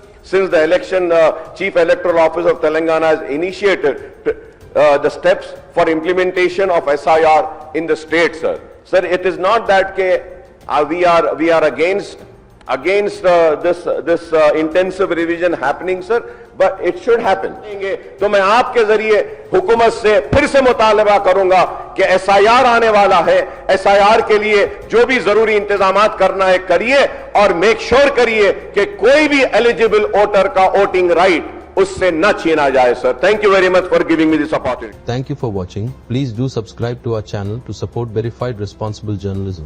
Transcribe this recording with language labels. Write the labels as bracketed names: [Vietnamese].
[English] Since the election, Chief Electoral Office of Telangana has initiated the steps for implementation of SIR in the state, sir. Sir, it is not that we are against this intensive revision happening, sir, but it should happen. [Urdu] تو میں آپ کے ذریعے حکومت سے پھر سے مطالبہ کروں گا کہ ایس آئی آر آنے والا ہے, ایس آئی آر کے لیے جو بھی ضروری انتظامات کرنا ہے کریے, اور میک شور کریے کہ کوئی بھی ایلیجیبل ووٹر کا ووٹنگ رائٹ اس سے نہ چھینا جائے. [English] Sir, thank you very much for giving me this opportunity. Thank you for watching. Please do subscribe to our channel to support verified responsible journalism.